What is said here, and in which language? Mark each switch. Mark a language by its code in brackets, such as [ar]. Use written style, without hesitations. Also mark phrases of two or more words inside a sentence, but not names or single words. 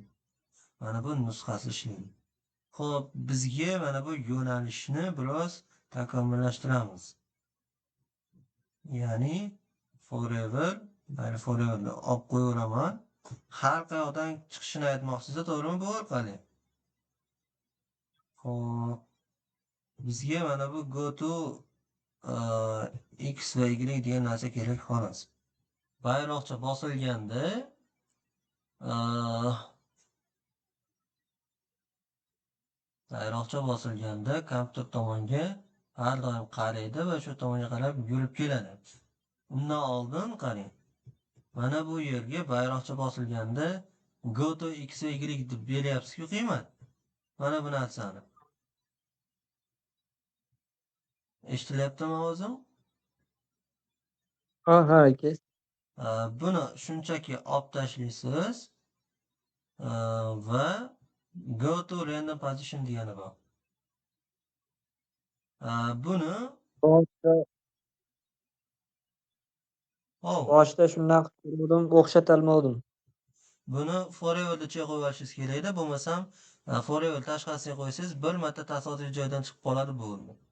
[uz] Mana bu nusxasi ishlaydi. Xo'p, bizga mana bu yo'nalishni biroz takomillashtiramiz. Ya'ni forever, mana foreverni olib qo'yaveraman. Har qayoqdan chiqishini aytmoqsiz, to'g'rimi bu orqali? Xo'p, bizga mana bu [en] go to x [uz] va y degan narsa kerak xolos. Bayroqcha bosilganda kompyuter tomonga har doim qaraydi va shu tomonga qarab yurib keladi. Undan oldin qarang. Mana bu yerga bayroqcha bosilganda [en] go to x [uz] va y deb beryapsiz-ku qiymat. Mana bu narsani. Eshitilyaptimi ovozim? Ha, aka. Buni shunchaki olib tashlaysiz va [en] go to random position [uz] degani bor. Buni boshida shundan qildim, o'xshatolmadim. Buni foreverda qo'yib olishingiz kerak-da, bo'lmasam forever tashqarisiga qo'ysangiz bir marta tasodifiy joydan chiqib qoladi bo'ldi.